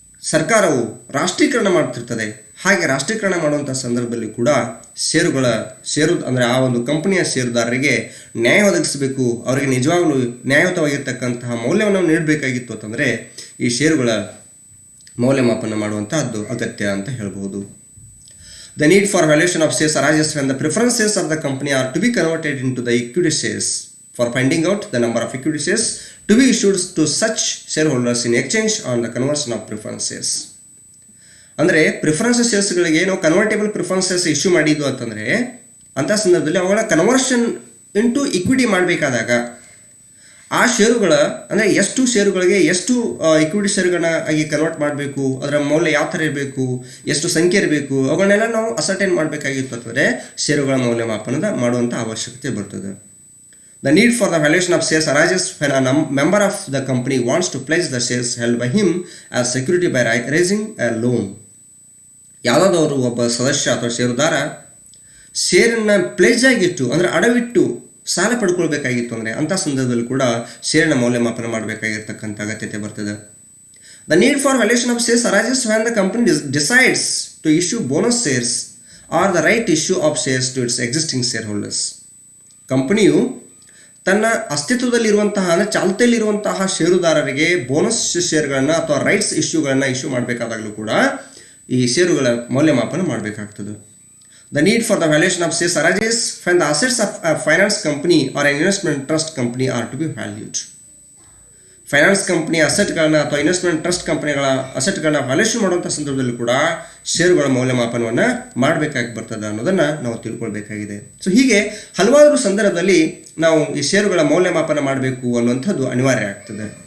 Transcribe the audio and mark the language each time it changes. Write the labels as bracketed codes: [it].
[kn] ಸರ್ಕಾರವು ರಾಷ್ಟ್ರೀಕರಣ ಮಾಡ್ತಿರ್ತದೆ. ಹಾಗೆ ರಾಷ್ಟ್ರೀಕರಣ ಮಾಡುವಂಥ ಸಂದರ್ಭದಲ್ಲಿ ಕೂಡ ಷೇರು ಅಂದರೆ ಆ ಒಂದು ಕಂಪನಿಯ ಷೇರುದಾರರಿಗೆ ನ್ಯಾಯ ಒದಗಿಸಬೇಕು, ಅವರಿಗೆ ನಿಜವಾಗಲೂ ನ್ಯಾಯಯುತವಾಗಿರ್ತಕ್ಕಂತಹ ಮೌಲ್ಯವನ್ನು ನೀಡಬೇಕಾಗಿತ್ತು ಅಂತಂದರೆ ಈ ಷೇರುಗಳ ಮೌಲ್ಯಮಾಪನ ಮಾಡುವಂತಹದ್ದು ಅಗತ್ಯ ಅಂತ ಹೇಳ್ಬೋದು. [en] The need for valuation of shares arises when the preferences of the company are to be converted into the equity shares. For finding out the number of equity shares to be issued to such shareholders in exchange on the conversion of preferences. [kn] ಅಂದರೆ preference ಶೇರ್ಸ್ಗಳಿಗೆ ನಾವು convertible preferences issue ಮಾಡಿದ್ದು ಅಂತಂದರೆ ಅಂಥ ಸಂದರ್ಭದಲ್ಲಿ ಅವುಗಳ conversion into equity ಮಾಡಬೇಕಾದಾಗ ಆ ಷೇರುಗಳ ಅಂದರೆ ಎಷ್ಟು ಷೇರುಗಳಿಗೆ ಎಷ್ಟು ಇಕ್ವಿಟಿ ಷೇರುಗಳನ್ನ ಆಗಿ ಕನ್ವರ್ಟ್ ಮಾಡಬೇಕು, ಅದರ ಮೌಲ್ಯ ಯಾವ ಥರ ಇರಬೇಕು, ಎಷ್ಟು ಸಂಖ್ಯೆ ಇರಬೇಕು, ಅವುಗಳನ್ನೆಲ್ಲ ನಾವು ಅಸರ್ಟೈನ್ ಮಾಡಬೇಕಾಗಿತ್ತು ಅಂತಂದರೆ ಷೇರುಗಳ ಮೌಲ್ಯಮಾಪನದ ಮಾಡುವಂಥ ಅವಶ್ಯಕತೆ ಬರ್ತದೆ. [en] The need for the valuation of shares arises when a member of the company wants to pledge the shares held by him as security by raising a loan. [kn] ಯಾವುದಾದವರು ಒಬ್ಬ ಸದಸ್ಯ ಅಥವಾ ಷೇರುದಾರ ಷೇರನ್ನು ಪ್ಲೇಜ್ ಆಗಿಟ್ಟು ಅಂದರೆ ಅಡವಿಟ್ಟು ಸಾಲ ಪಡ್ಕೊಳ್ಬೇಕಾಗಿತ್ತು ಅಂದರೆ ಅಂಥ ಸಂದರ್ಭದಲ್ಲಿ ಕೂಡ ಷೇರಿನ ಮೌಲ್ಯಮಾಪನ ಮಾಡಬೇಕಾಗಿರ್ತಕ್ಕಂಥ ಅಗತ್ಯತೆ ಬರ್ತದೆ. [en] The need for valuation of shares arises when the company decides to issue bonus shares or the right issue of shares to its existing shareholders. [kn] ಕಂಪನಿಯು ತನ್ನ ಅಸ್ತಿತ್ವದಲ್ಲಿರುವಂತಹ ಅಂದರೆ ಚಾಲ್ತಿಯಲ್ಲಿರುವಂತಹ ಷೇರುದಾರರಿಗೆ ಬೋನಸ್ ಶೇರ್ಗಳನ್ನು ಅಥವಾ ರೈಟ್ಸ್ ಇಶ್ಯೂಗಳನ್ನು ಇಶ್ಯೂ ಮಾಡಬೇಕಾದಾಗಲೂ ಕೂಡ ಈ ಷೇರುಗಳ ಮೌಲ್ಯಮಾಪನ ಮಾಡಬೇಕಾಗ್ತದೆ. [en] The need for the valuation of shares arises when the assets of a finance company or an investment trust company are to be valued. [kn] Finance ಕಂಪ್ನಿಯ ಅಸೆಟ್ಗಳನ್ನ ಅಥವಾ ಇನ್ವೆಸ್ಟ್ಮೆಂಟ್ ಟ್ರಸ್ಟ್ ಕಂಪನಿಗಳ ಅಸೆಟ್ಗಳನ್ನ ವ್ಯಾಲ್ಯೂಷನ್ ಮಾಡುವಂಥ ಸಂದರ್ಭದಲ್ಲಿ ಕೂಡ ಷೇರುಗಳ ಮೌಲ್ಯಮಾಪನವನ್ನು ಮಾಡಬೇಕಾಗಿ ಬರ್ತದೆ ಅನ್ನೋದನ್ನು ನಾವು ತಿಳ್ಕೊಳ್ಬೇಕಾಗಿದೆ. ಸೊ ಹೀಗೆ ಹಲವಾರು ಸಂದರ್ಭದಲ್ಲಿ ನಾವು ಈ ಷೇರುಗಳ ಮೌಲ್ಯಮಾಪನ ಮಾಡಬೇಕು ಅನ್ನುವಂಥದ್ದು ಅನಿವಾರ್ಯ ಆಗ್ತದೆ.